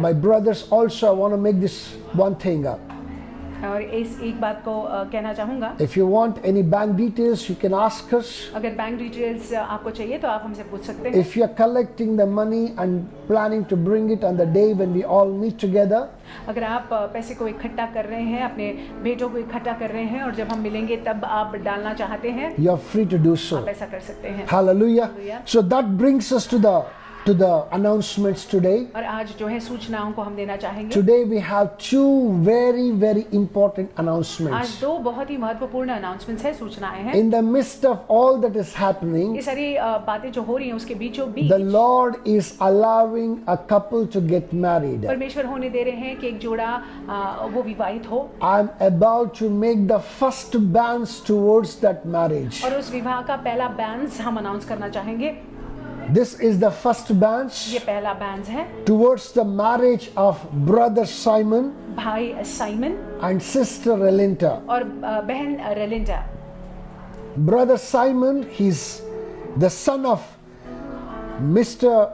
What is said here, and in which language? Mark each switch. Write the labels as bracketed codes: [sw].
[en] My brothers, also, I want to make this one thing up. [hi] और इस एक बात को कहना चाहूँगा, [en] If you want any bank details, you can ask us. [hi] अगर बैंक डिटेल्स आपको चाहिए तो आप हमसे पूछ सकते हैं। [en] If you are collecting the money and planning to bring it on the day when we all meet together, [hi] अगर आप पैसे को इकट्ठा कर रहे हैं, अपने भेंटों को इकट्ठा कर रहे हैं और जब हम मिलेंगे तब आप डालना चाहते हैं, [en] you are free to do so. [hi] आप ऐसा कर सकते हैं। [en] Hallelujah. Hallelujah. So that brings us to the announcements today. [hi] और आज जो है सूचनाओं को हम देना चाहेंगे। [en] Today we have two very important [hi] आज [en] announcements. [hi] दो बहुत ही महत्वपूर्ण अनाउंसमेंट्स है, सूचनाएं हैं। [en] In the midst of all that is happening, [hi] ये सारी बातें जो हो रही हैं उसके बीचों बीच [en] the Lord is allowing a couple to get married. [hi] परमेश्वर होने दे रहे हैं कि एक जोड़ा वो विवाहित हो [en] I'm about to make the first advance towards that marriage. [hi] और उस विवाह का पहला बैंस हम अनाउंस करना चाहेंगे। [en] This is the first advance [hi] ये पहला बैंस है [en] towards the marriage of brother Simon [hi] भाई साइमन [en] and sister Relinta. [hi] और बहन रेलिंडा। [en] Brother Simon, he's the son of Mr.